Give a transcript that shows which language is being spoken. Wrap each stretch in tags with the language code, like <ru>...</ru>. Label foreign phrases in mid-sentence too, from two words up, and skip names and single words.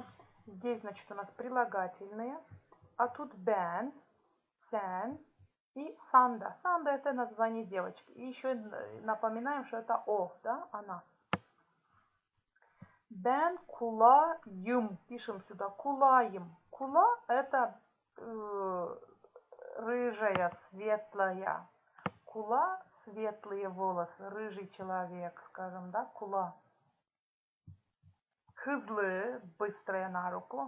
<ru>Здесь, значит, у нас прилагательные. А тут</ru> <gag>ben, sen</gag> <ru>и Санда. Санда это название девочки. И еще напоминаем, что это о, да, она.</ru> <gag>Ben kulağım.</gag> <ru>Пишем сюда кулаем. Кула это рыжая, светлая. Кула светлые волосы, рыжий человек, скажем, да, кула. Hızlı, быстрая на руку.</ru>